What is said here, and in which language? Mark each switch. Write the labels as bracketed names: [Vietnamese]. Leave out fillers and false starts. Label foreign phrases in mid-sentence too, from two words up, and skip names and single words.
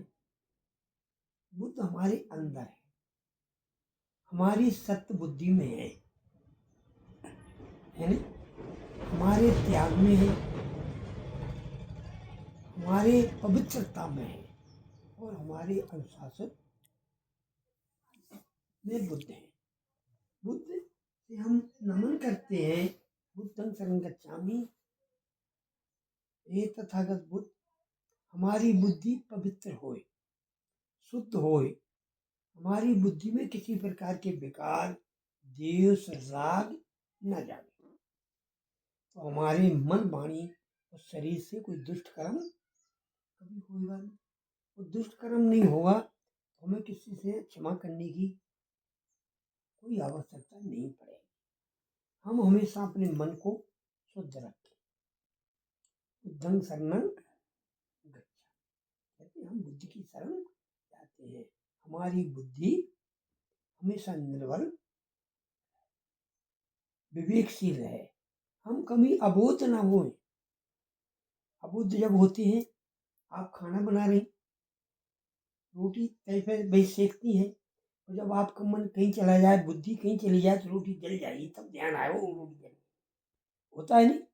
[Hindi] बुद्ध हमारे अंदर है, हमारी सत्य बुद्धि में है नहीं? हमारे त्याग में है, हमारे पवित्रता में है और हमारे अनुशासन में बुद्ध है। बुद्ध से हम नमन करते हैं, [Pali] बुद्धं शरणं गच्छामि। [Hindi] हे तथागत बुद्ध, हमारी बुद्धि पवित्र होए, शुद्ध होए, हमारी बुद्धि में किसी प्रकार के विकार, द्वेष, राग न जाए, तो हमारे मन, वाणी और शरीर से कोई दुष्ट कर्म कभी होगा नहीं। वो दुष्ट कर्म नहीं होगा तो हमें किसी से क्षमा करने की कोई आवश्यकता नहीं पड़ेगी। हम हमेशा अपने मन को शुद्ध रखें। [Pali] बुद्धं शरणं गच्छामि, [Hindi] कहते हम बुद्धि की शरण जाते हैं। हमारी बुद्धि हमेशा निर्बल, विवेकशील है, हम कभी अबोध ना होए। अबुद्ध जब होते हैं, आप खाना बना रहे, रोटी तय पे भाई सेकती है, और जब आपका मन कहीं चला जाए, बुद्धि कहीं चली जाए तो रोटी जल जाएगी, तब ध्यान आए वो रोटी जल होता है नहीं?